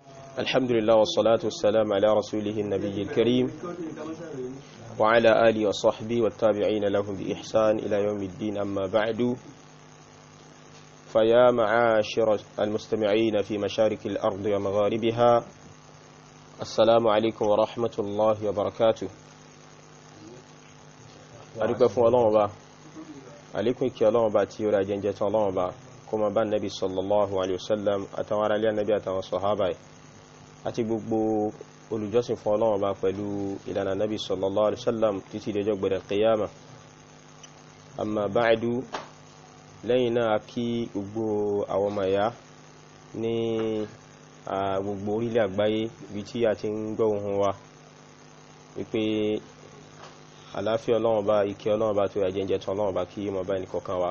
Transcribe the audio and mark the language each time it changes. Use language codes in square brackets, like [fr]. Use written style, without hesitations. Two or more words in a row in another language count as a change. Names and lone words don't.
[ar] الحمد لله والصلاة والسلام على رسوله النبي الكريم وعلى آله وصحبه والتابعين لهم بإحسان إلى يوم الدين. أما بعد، فيا معاشر المستمعين في مشارق الأرض ومغاربها، السلام عليكم ورحمة الله وبركاته. [yo] أدوك فún Ọlọ́run Ọba, àlékún ìkẹ́ Ọlọ́run Ọba tí ó ra jẹ́jẹ́ tán Ọlọ́run Ọba kó máa bá Nabi [ar] صلى الله عليه وسلم [yo] àtàwọn ará ilé Nabi àtàwọn sàhábà àti gbogbo olùjọ́sìn fún Ọlọ́run Ọba pẹ̀lú ìlànà Nabi [ar] صلى الله عليه وسلم [yo] títí dọjọ́ gbẹ̀rẹ̀ qiyama. [ar] أما بعد, [yo] lẹ́yìn náà kí gbogbo àwọn ọmọ ìyá ní gbogbo orílẹ̀ àgbáyé ibi tí a ti ń gbọ́ ohùn wa wípé àlàáfíà Ọlọ́run Ọba, ìkẹ́ Ọlọ́run Ọba tó yà jẹ́jẹ́ tán Ọlọ́run Ọba kí mọ̀ bá ẹnì kọ̀ọ̀kan wa.